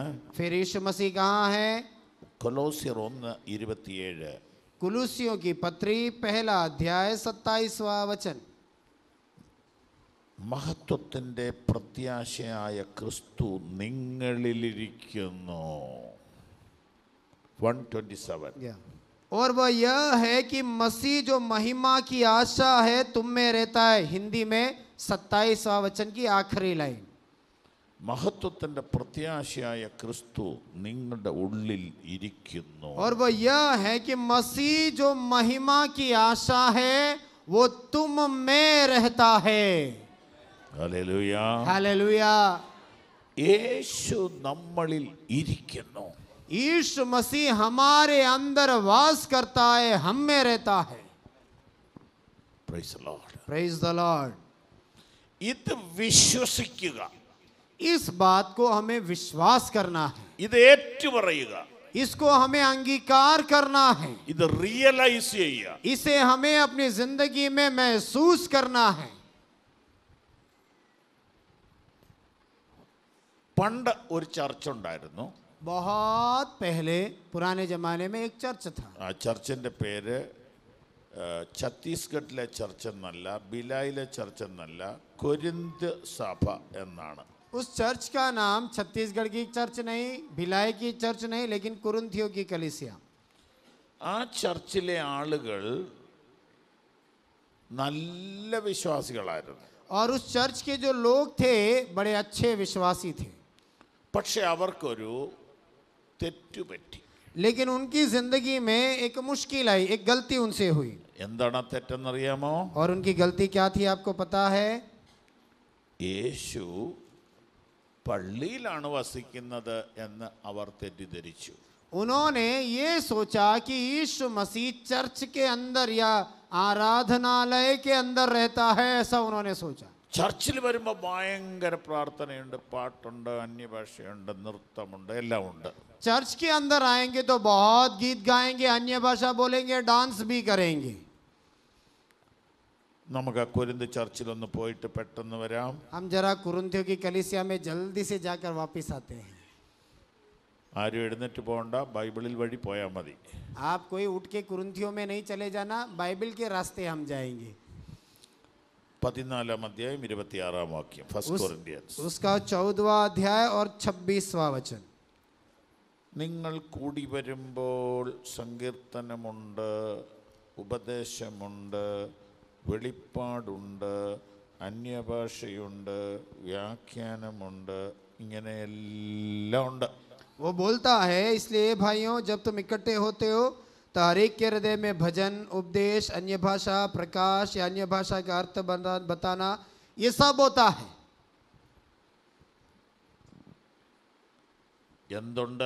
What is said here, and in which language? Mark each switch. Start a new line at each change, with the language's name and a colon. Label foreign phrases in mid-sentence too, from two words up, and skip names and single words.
Hindi: फिर यीशु मसीह कहाँ है?
Malayalam: കൊലോസ്യർ 1:27.
Hindi: कुलूसियों की पत्री 1 अध्याय 27वां वचन.
Malayalam: മഹത്വത്തിൻ്റെ പ്രത്യാശയായ ക്രിസ്തു നിങ്ങളിലിരിക്കുന്നു. 1:27.
Hindi: और वह यह है कि मसीह जो महिमा की आशा है तुम में रहता है. हिंदी में 27वां वचन की आखिरी लाइन.
Malayalam: മഹത്വത്തിൻ്റെ പ്രത്യാശയായ ക്രിസ്തു നിങ്ങളുടെ ഉള്ളിൽ ഇരിക്കുന്നു.
Hindi: और वह यह है कि मसीह जो महिमा की आशा है वो तुम में रहता है.
Malayalam: ഹല്ലേലൂയ.
Hindi: हालेलुया.
Malayalam: യേശു നമ്മളിൽ ഇരിക്കുന്നു.
Hindi: यीशु मसीह हमारे अंदर वास करता है, हम में रहता है.
English: praise the lord. praise the lord.
Malayalam: ഇത് വിശ്വസിക്കുക.
Hindi: इस बात को हमें विश्वास करना है.
Malayalam: ഇത് ഏറ്റുപറയുക.
Hindi: इसको हमें अंगीकार करना है.
Malayalam: ഇത് റിയലൈസ് ചെയ്യുക.
Hindi: इसे हमें अपनी जिंदगी में महसूस करना है.
Malayalam: പണ്ട് ഒരു ചർച്ച് ഉണ്ടായിരുന്നു.
Hindi: बहुत पहले पुराने जमाने में एक चर्च था.
Malayalam: ആ ചർച്ചിൻ്റെ പേര് ഛത്തീസ്ഗഡിലെ ചർച്ച് എന്നല്ല, ബിലായിലെ ചർച്ച് എന്നല്ല, കൊരിന്ത് സഭ എന്നാണ്.
Hindi: उस चर्च का नाम छत्तीसगढ़ की चर्च नहीं, भिलाई की चर्च नहीं, लेकिन कुरिन्थियों की कलीसिया.
Malayalam: ആ ചർച്ചിലെ ആളുകൾ നല്ല വിശ്വാസികളായിരുന്നു.
Hindi: और उस चर्च के जो लोग थे बड़े अच्छे विश्वासी थे.
Malayalam: പക്ഷെ അവർക്കൊരു തെറ്റുപറ്റി.
Hindi: लेकिन उनकी जिंदगी में एक मुश्किल आई, एक गलती उनसे हुई.
Malayalam: എന്താണ് ആ തെറ്റെന്നറിയാമോ?
Hindi: और उनकी गलती क्या थी आपको पता है?
Malayalam: യേശു പള്ളിയിലാണ് വസിക്കുന്നത് എന്ന് അവർ തെറ്റിദ്ധരിച്ചു.
Hindi: उन्होंने ये सोचा कि यीशु मसीह चर्च के अंदर या आराधनालय के अंदर रहता है, ऐसा उन्होंने सोचा.
Malayalam: ചർച്ചിൽ വരുമ്പോൾ ഭയങ്കര പ്രാർത്ഥനയുണ്ട്, പാട്ടുണ്ട്, അന്യഭാഷയുണ്ട്, നൃത്തമുണ്ട്, എല്ലാം ഉണ്ട്.
Hindi: चर्च के अंदर आएंगे तो बहुत गीत गाएंगे, अन्य भाषा बोलेंगे, डांस भी करेंगे.
Malayalam: നമുക്ക് കൊരിന്ത് ചർച്ചിലൊന്ന് പോയിട്ട് പെട്ടെന്ന് വരാം.
Hindi: हम जरा कुरिन्थियों की कलीसिया में जल्दी से जाकर वापस आते हैं.
Malayalam: ആരും എഴുന്നേറ്റ് പോകണ്ട, ബൈബിളിൽ വഴി പോയാൽ മതി.
Hindi: आप कोई उठ के कुरिन्थियों में नहीं चले जाना, बाइबल के रास्ते हम जाएंगे.
Malayalam: 14 अध्याയം 26 വാക്യം. ഫസ്റ്റ് കൊരിന്ത്യൻസ്.
Hindi: उसका 14वां अध्याय और 26वां वचन.
Malayalam: നിങ്ങൾ കൂടി വരുമ്പോൾ സങ്കീർത്തനമുണ്ട്, ഉപദേശമുണ്ട്, വെളിപ്പാടുണ്ട്, അന്യഭാഷയുണ്ട്, വ്യാഖ്യാനമുണ്ട്, ഇങ്ങനെയെല്ലാം ഉണ്ട്.
Hindi: वो बोलता है, इसलिए भाइयों जब तुम इकट्ठे होते हो तो हर एक के हृदय में भजन, उपदेश, अन्य भाषा, प्रकाश या अन्य भाषा का अर्थ बताना, ये सब होता है.
Malayalam: എന്തുണ്ട്?